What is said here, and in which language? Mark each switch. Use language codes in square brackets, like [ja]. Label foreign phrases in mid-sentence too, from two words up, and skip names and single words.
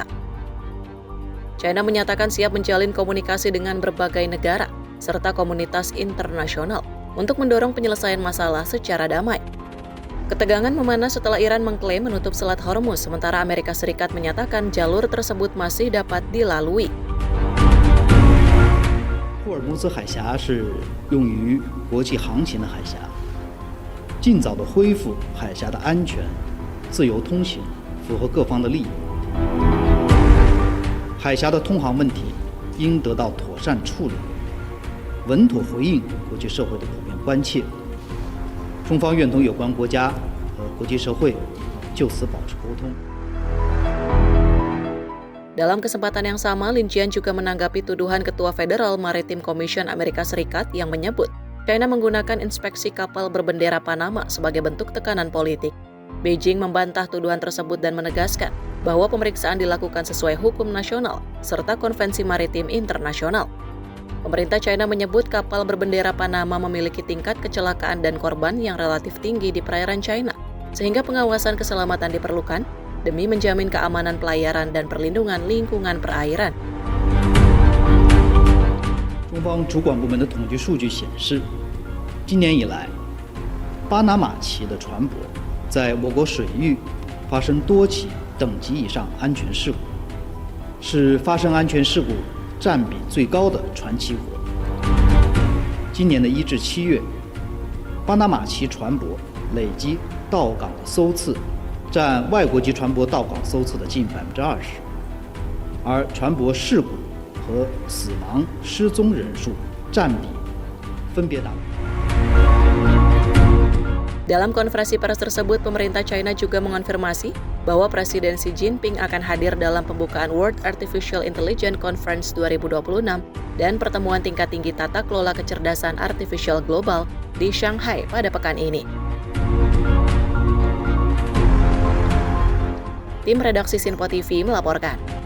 [id] China menyatakan siap menjalin komunikasi dengan berbagai negara serta komunitas internasional untuk mendorong penyelesaian masalah secara damai. Ketegangan memanas setelah Iran mengklaim menutup Selat Hormuz, sementara Amerika Serikat menyatakan jalur tersebut masih dapat dilalui. [zh] 霍尔木兹海峡是用于国际航行的海峡，尽早的恢复海峡的安全、自由通行，符合各方的利益。海峡的通航问题应得到妥善处理，稳妥回应国际社会的普遍关切。中方愿同有关国家和国际社会就此保持沟通。 [id] Dalam kesempatan yang sama, Lin Jian juga menanggapi tuduhan Ketua Federal Maritime Commission Amerika Serikat yang menyebut China menggunakan inspeksi kapal berbendera Panama sebagai bentuk tekanan politik. Beijing membantah tuduhan tersebut dan menegaskan bahwa pemeriksaan dilakukan sesuai hukum nasional serta konvensi maritim internasional. Pemerintah China menyebut kapal berbendera Panama memiliki tingkat kecelakaan dan korban yang relatif tinggi di perairan China, sehingga pengawasan keselamatan diperlukan demi menjamin keamanan pelayaran dan perlindungan lingkungan perairan. [zh] 中方主管部门的统计数据显示，今年以来，巴拿马旗的船舶在我国水域发生多起等级以上安全事故，是发生安全事故占比最高的船旗国。今年的1至7月，巴拿马旗船舶累计到港的艘次占外国籍船舶到港艘次的近20%，而船舶事故和死亡、失踪人数占比分别达。 [id] Dalam konferensi pers tersebut, pemerintah China juga mengonfirmasi bahwa Presiden Xi Jinping akan hadir dalam pembukaan World Artificial Intelligence Conference 2026 dan pertemuan tingkat tinggi tata kelola kecerdasan artifisial global di Shanghai pada pekan ini. Tim redaksi Sinpo TV melaporkan.